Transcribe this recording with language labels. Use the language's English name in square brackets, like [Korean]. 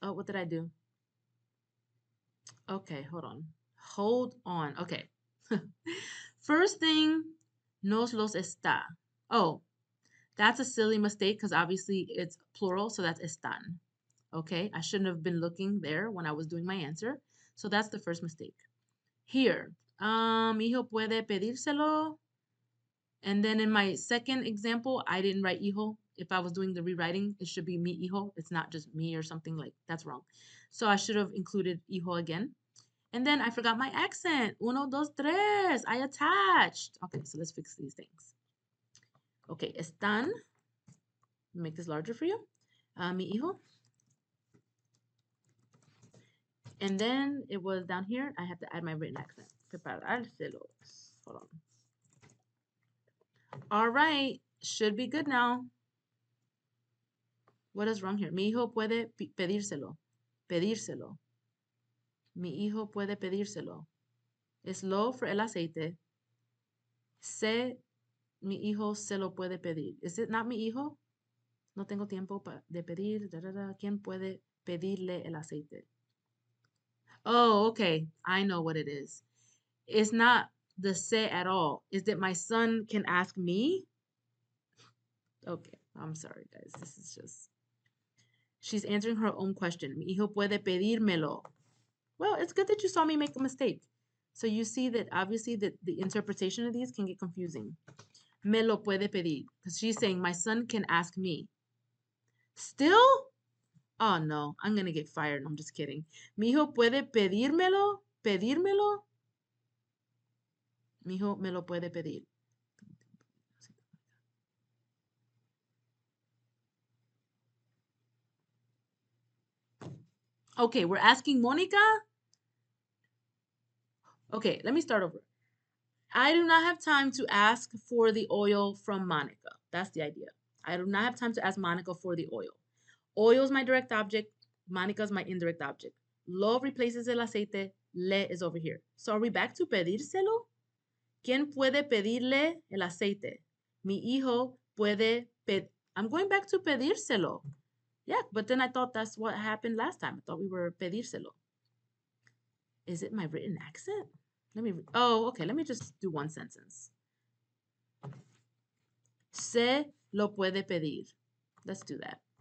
[English] Oh, what did I do? Okay, hold on. Hold on. Okay. First thing, [Spanish] nos los está. [English] Oh, that's a silly mistake because obviously it's plural, so that's están. Okay, I shouldn't have been looking there when I was doing my answer. So that's the first mistake. Here, [Spanish] hijo puede pedírselo. [English] And then in my second example, I didn't write hijo. If I was doing the rewriting, it should be [Spanish] mi hijo. [English] It's not just me or something like that's wrong. So I should have included hijo again. And then I forgot my accent. [Spanish] Uno, dos, tres. [English] I attached. Okay, so let's fix these things. Okay, están. Make this larger for you. [Spanish] Mi hijo. [English] And then it was down here. I have to add my written accent. Preparárselos. Hold on. All right, should be good now. What is wrong here? [Spanish] Mi hijo puede pedírselo. Pedírselo. Mi hijo puede pedírselo. Es lo for el aceite. Se, mi hijo se lo puede pedir. [English] Is it not [Spanish] mi hijo? No tengo tiempo de pedir. ¿Quién puede pedirle el aceite? [English] Oh, okay. I know what it is. It's not the se at all. Is that my son can ask me? Okay, I'm sorry, guys. This is just... She's answering her own question. [Spanish] Mi hijo puede pedírmelo. [English] Well, it's good that you saw me make a mistake. So you see that obviously that the interpretation of these can get confusing. [Spanish] Me lo puede pedir. [English] Because she's saying my son can ask me. Still? Oh no, I'm gonna get fired. I'm just kidding. [Spanish] Mi hijo puede pedírmelo. Pedírmelo. Mi hijo me lo puede pedir. [English] Okay, we're asking Monica. Okay, let me start over. I do not have time to ask for the oil from Monica. That's the idea. I do not have time to ask Monica for the oil. Oil is my direct object. Monica is my indirect object. Lo replaces el aceite. Le is over here. So are we back to pedírselo? [Spanish] ¿Quién puede pedirle el aceite? Mi hijo puede [English] I'm going back to [Spanish] pedírselo. [English] Yeah, but then I thought that's what happened last time. I thought we were pedírselo. Is it my written accent? Oh, okay. Let me just do one sentence. [Spanish] Se lo puede pedir. [English] Let's do that.